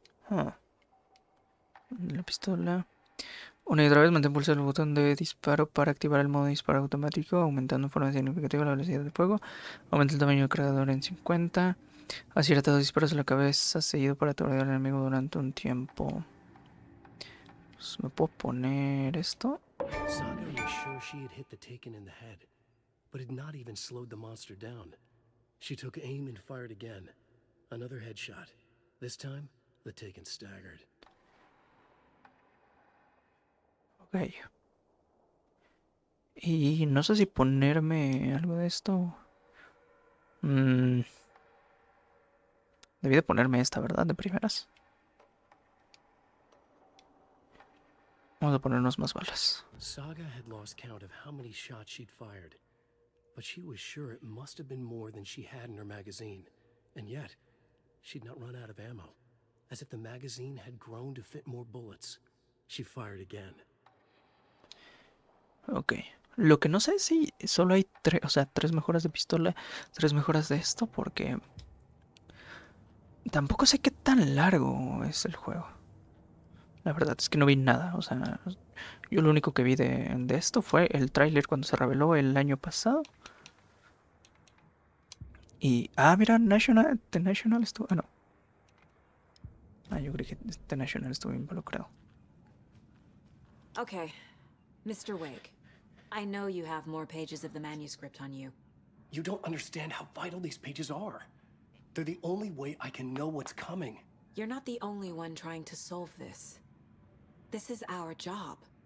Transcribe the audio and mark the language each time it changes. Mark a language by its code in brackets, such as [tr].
[es] La pistola. Una y otra vez mantén pulsado el botón de disparo para activar el modo disparo automático, aumentando de forma significativa la velocidad de fuego. Aumenta el tamaño del cargador en 50. Acierta 2 disparos a la cabeza, seguido para aturdir al enemigo durante un tiempo. Pues, ¿me puedo poner esto? [en] Saga was sure she had hit the Taken in the head, but had not even slowed the monster down. She took aim and fired again. Another headshot. This time, the Taken staggered. Ok. [es] Y no sé si ponerme algo de esto. Debí de ponerme esta, ¿verdad? De primeras. Vamos a ponernos más balas. [en] Saga had lost count of how many shots she'd fired, but she was sure it must have been more than she had in her magazine. And yet, she'd not run out of ammo. As if the magazine had grown to fit more bullets. She fired again. Ok. [es] Lo que no sé es si solo hay 3 mejoras de pistola, 3 mejoras de esto, porque tampoco sé qué tan largo es el juego. La verdad es que no vi nada. O sea, yo lo único que vi de esto fue el tráiler cuando se reveló el año pasado. Y, mira, The National estuvo... no. Yo creí que The National estuvo involucrado. [en] Okay, Mr. Wake. I know you have more pages of the manuscript on you. You don't understand how vital these pages are. They're the only way I can know what's coming. You're not the only one trying to solve this. This is our job.